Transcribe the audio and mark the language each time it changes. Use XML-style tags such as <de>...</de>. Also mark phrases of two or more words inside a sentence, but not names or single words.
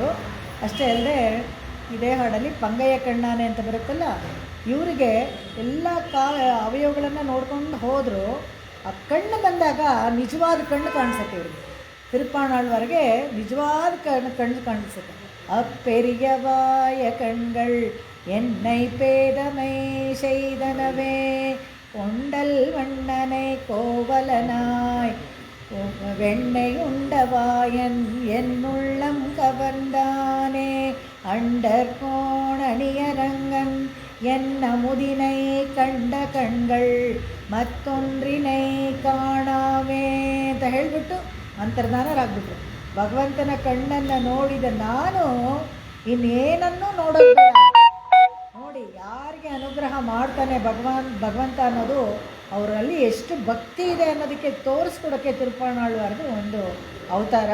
<kn>ಅಷ್ಟೇ ಅಲ್ಲದೆ ಇದೇ ಹಾಡಲ್ಲಿ ಪಂಗಯ್ಯ ಕಣ್ಣಾನೆ ಅಂತ ಬರುತ್ತಲ್ಲ, ಇವರಿಗೆ ಎಲ್ಲ ಅವಯವಗಳನ್ನು ನೋಡ್ಕೊಂಡು ಹೋದರು. ಆ ಕಣ್ಣು ಬಂದಾಗ ನಿಜವಾದ ಕಣ್ಣು ಕಾಣಿಸುತ್ತೆ ಇವ್ರಿಗೆ. ತಿರುಪ್ಪಾಣಾಳ್ವಾರ್ಗೆ ನಿಜವಾದ ಕಣ್ಣು ಕಾಣಿಸುತ್ತೆ.</kn> <ta>அப்பெரியவாய கண்கள் என்னை பேதமை செய்தனவே கொண்டல் வண்ணனை கோவலனாய் வெண்ணை உண்டவாயன் என்னுள்ளம் கவர்ந்தானே அண்டர் கோணணியரங்கன் என்ன முதினை கண்ட கண்கள் மற்றொன்றினை காணாவே</ta> <kn>ಅಂತ ಹೇಳಿಬಿಟ್ಟು ಅಂತರ್ಧಾನರಾಗ್ಬಿಟ್ರು. ಭಗವಂತನ ಕಣ್ಣನ್ನು ನೋಡಿದ ನಾನು ಇನ್ನೇನನ್ನೂ ನೋಡೋದು ಬೇಡ. ನೋಡಿ, ಯಾರಿಗೆ ಹಾಗೆ ಅನುಗ್ರಹ ಮಾಡ್ತಾನೆ ಭಗವಂತ ಅನ್ನೋದು ಅವರಲ್ಲಿ ಎಷ್ಟು ಭಕ್ತಿ ಇದೆ ಅನ್ನೋದಕ್ಕೆ ತೋರಿಸ್ಕೊಡೋಕ್ಕೆ ತಿರುಪಾಣಾಳ್ವಾರ್ದು ಒಂದು ಅವತಾರ.</kn>